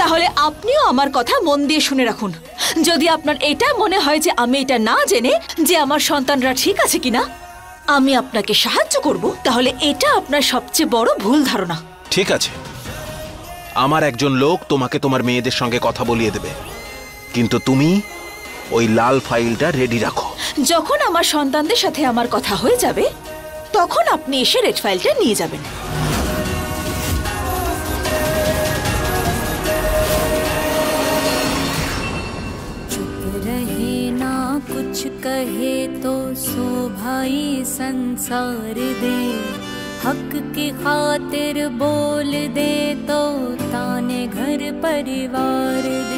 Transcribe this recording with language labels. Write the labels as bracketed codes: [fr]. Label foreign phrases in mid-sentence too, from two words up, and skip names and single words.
[bn] তাহলে আপনিও আমার কথা মন দিয়ে শুনে রাখুন। যদি আপনার এটা মনে হয় যে আমি এটা না জেনে যে আমার সন্তানরা ঠিক আছে কিনা আমি আপনাকে সাহায্য করব, তাহলে এটা আপনার সবচেয়ে বড় ভুল ধারণা। ঠিক আছে, আমার একজন লোক তোমাকে তোমার মেয়েদের সঙ্গে কথা বলিয়ে দেবে, কিন্তু তুমি ওই লাল ফাইলটা রেডি রাখো। যখন আমার সন্তানদের সাথে আমার কথা হয়ে যাবে তখন আপনি এসে রেড ফাইলটা নিয়ে যাবেন। [hi] कुछ कहे तो सो भाई संसार दे, हक की खातिर बोल दे तो ताने घर परिवार दे।